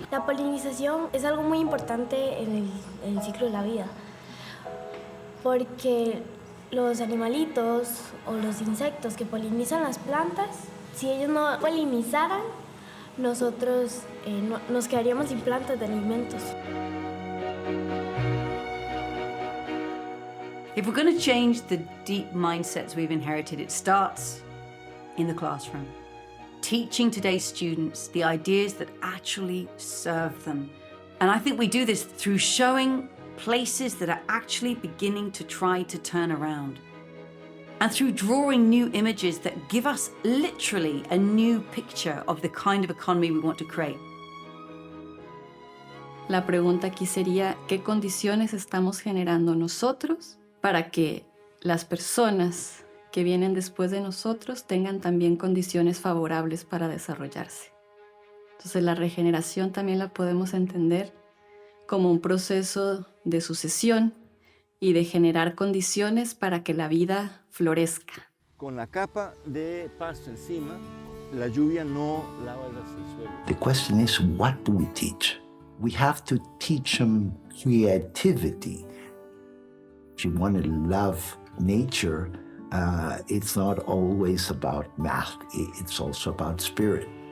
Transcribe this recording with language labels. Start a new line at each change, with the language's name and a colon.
Spanish: La polinización es algo muy importante en el ciclo de la vida, porque los animalitos o los insectos que polinizan las plantas, si ellos no polinizaran, nosotros nos quedaríamos sin plantas de alimentos.
English: If we're going to change the deep mindsets we've inherited, it starts in the classroom. Teaching today's students the ideas that actually serve them. And I think we do this through showing places that are actually beginning to try to turn around. And through drawing new images that give us literally a new picture of the kind of economy we want to create.
Spanish: La pregunta aquí sería, ¿qué condiciones estamos generando nosotros para que las personas que vienen después de nosotros tengan también condiciones favorables para desarrollarse? Entonces la regeneración también la podemos entender como un proceso de sucesión y de generar condiciones para que la vida florezca. Con la capa de pasto encima, la lluvia no lava el suelo.
English: The question is, what do we teach? We have to teach them creativity. If you want to love nature, it's not always about math, it's also about spirit.